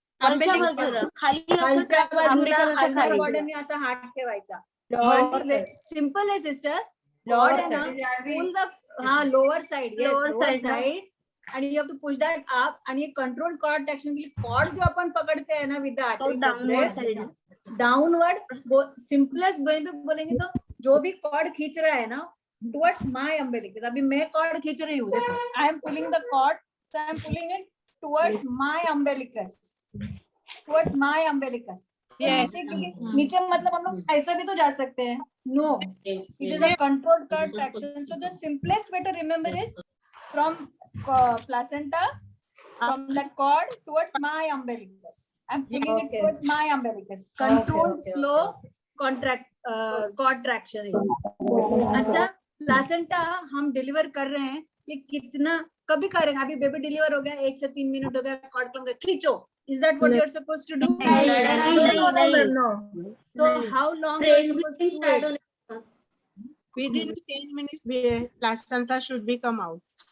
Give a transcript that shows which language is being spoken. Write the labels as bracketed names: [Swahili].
[Marathi] खालच्या बाजूला, खाली असं खालच्या बाजूला [English] umbilical [Marathi] अशा [English] side. [Marathi] बॉडीने असा हात ठेवायचा. सिंपल आहे सिस्टर, कॉर्ड आहे ना, [English] Pull the lower side, Lower lower side ना? Side, आणि you have to push that up, आणि control cord traction [Hindi] के लिए कॉर्ड जो अपन पकड़ते हैं ना [English] With the तो downward side. Downward, simplest way [Hindi] में बोलेंगे तो जो भी कॉर्ड खींच रहा है ना [English] towards my umbilicus, [Hindi] अभी मैं कॉर्ड खींच रही हूँ, देखो [English] I am pulling the cord, so I am pulling it towards my umbilicus, towards my umbilicus. [Hindi] नीचे नीचे मतलब हम लोग ऐसा भी तो जा सकते हैं, [English] No, it is a controlled cord traction. So the simplest way to remember is from placenta, from that cord towards my umbilicus. I'm pulling it towards my umbilicus. Controlled slow cord traction. [Hindi] अच्छा, placenta हम deliver कर रहे हैं, ये कितना कभी करेंगे, अभी बेबी डिलीवर हो गया, 1 से 3 मिनट हो गया, कॉर्ड को खींचो, [English] is that what you're supposed to do? So how long are you supposed to wait? Within 10 minutes, placenta should be come out.